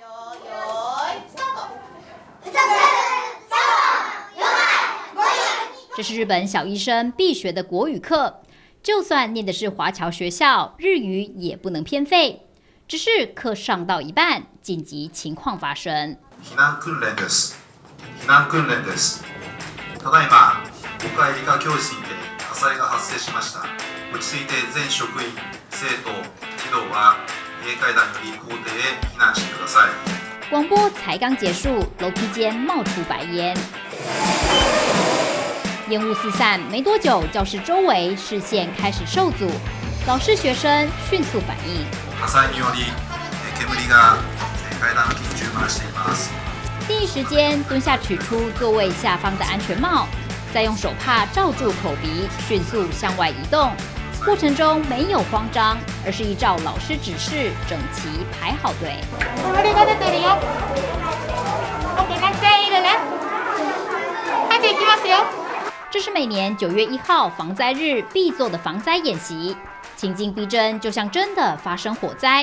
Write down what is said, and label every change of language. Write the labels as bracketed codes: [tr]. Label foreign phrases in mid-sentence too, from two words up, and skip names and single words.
[zh] 这是日本小一生必学的国语课，就算念的是华侨学校，日语也不能偏废。只是课上到一半，紧急情况发生。 [ja] 避難訓練です。避難訓練です。ただいま、5階理科教室にて火災が発生しました。落ち着いて全職員、生徒、児童は自衛階段より校庭へ避難してください。 [zh] 广播才刚结束，楼梯间冒出白烟，烟雾四散，没多久，教室周围视线开始受阻，老师、学生迅速反应。 [ja] 火災により煙が階段の緊急回しています。 [zh] 第一时间蹲下取出座位下方的安全帽，再用手帕罩住口鼻，迅速向外移动。过程中没有慌张，而是依照老师指示整齐排好队。这是每年9月1号防灾日必做的防灾演习，情境逼真，就像真的发生火灾。